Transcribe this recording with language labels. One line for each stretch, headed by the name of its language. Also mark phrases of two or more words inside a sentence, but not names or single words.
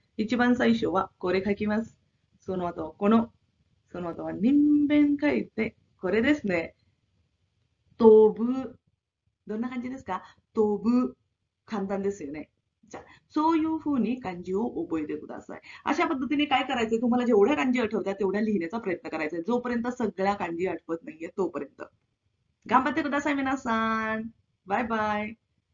Japanese: 一番最初はこれ書きます。その後、その後は人弁書いて、これですね。飛ぶ。どんな感じですか？飛ぶ。簡単ですよね。じゃあ、そういう風に漢字を覚えてください。
Marathi: अशा पद्धतीने काय करायचंय? तुम्हाला जेवढ्या कांजी आठवतात तेवढ्या लिहिण्याचा प्रयत्न करायचा आहे. जोपर्यंत सगळ्या कांजी आठवत नाहीये तोपर्यंत.
Japanese: 頑張ってください皆さん。バイバイ。